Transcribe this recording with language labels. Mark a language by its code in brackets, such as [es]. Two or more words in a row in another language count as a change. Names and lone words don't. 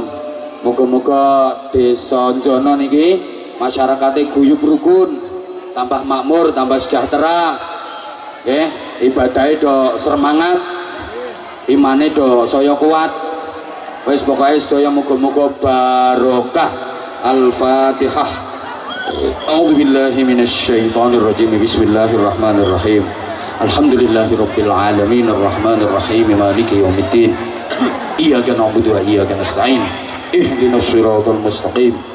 [jv] Muga-muga desa Njana niki masyarakate guyub rukun, tambah makmur, tambah sejahtera. Nggih, ibadahe do semangat, imane do saya kuat. Wis pokoke sedaya muga-muga barokah. Al-Fatihah. [ar] أعوذ بالله من الشيطان الرجيم. بسم الله الرحمن الرحيم الحمد لله رب العالمين الرحمن الرحيم مالك يوم الدين. إياك نعبد وإياك نستعين اهدنا الصراط المستقيم.